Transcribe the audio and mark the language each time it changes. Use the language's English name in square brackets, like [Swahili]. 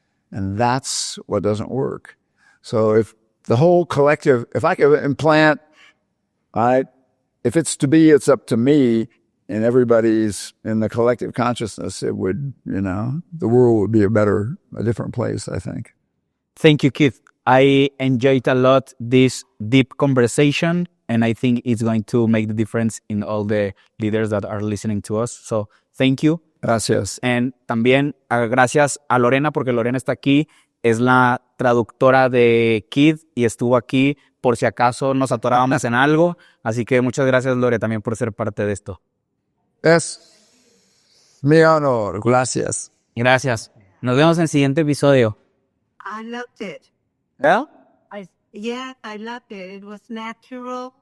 [English] And that's what doesn't work. So if the whole collective, if I could implant, if it's to be, it's up to me, and everybody's in the collective consciousness, it would, the world would be a different place, I think. Thank you, Keith. I enjoyed a lot this deep conversation, and I think it's going to make the difference in all the leaders that are listening to us. So thank you. [Spanish] Gracias. [English] And [Spanish] también gracias a Lorena, porque Lorena está aquí, es la traductora de Keith y estuvo aquí por si acaso nos atorábamos en algo. Así que muchas gracias, Lore, también por ser parte de esto. Es mi honor. Gracias. Gracias. Nos vemos en el siguiente episodio. [English] I loved it. ¿Yeah? I loved it. It was natural.